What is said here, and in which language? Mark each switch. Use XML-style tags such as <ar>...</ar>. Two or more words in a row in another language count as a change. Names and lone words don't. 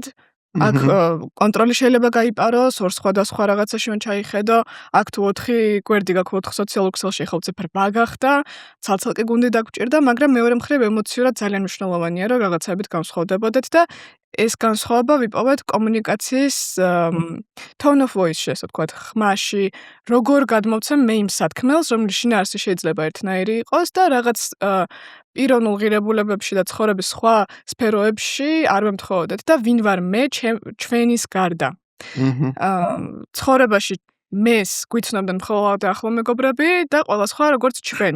<ka>აქ კონტროლი შეიძლება გაიპაროს, 2 სხვადასხვა რაღაცაში მან ჩაიხედო, აქ თუ 4 გვერდი გაქვს 4 სოციალურ ქსელში ახლა ციფრ ბაგახდა, ცალ-ცალკე გუნდი დაგჭირდა, მაგრამ მეორე მხრივ ემოციურად ძალიან მნიშვნელოვანია, რომ რაღაცებით განსხვავდებოდეთ და ეს განსხვავება ვიპოვეთ კომუნიკაციის</ka> <en>tone of voice-</en> <ka>ში, ასე ვთქვათ, ხმაში, როგორ გადმოვცემ მე იმ სათქმელს, რომლის შინაარსი შეიძლება ერთნაირი იყოს და რაღაც პიროვნულ ღირებულებებში და ცხოვრების სხვა სფეროებში არ ვემთხოვოდეთ და ვინ ვარ მე ჩვენის გარდა. ცხოვრებაში მეს გვიცნობდნენ მხოლოდ ახლო მეგობრები და ყველა სხვა როგორც ჩვენ.</ka>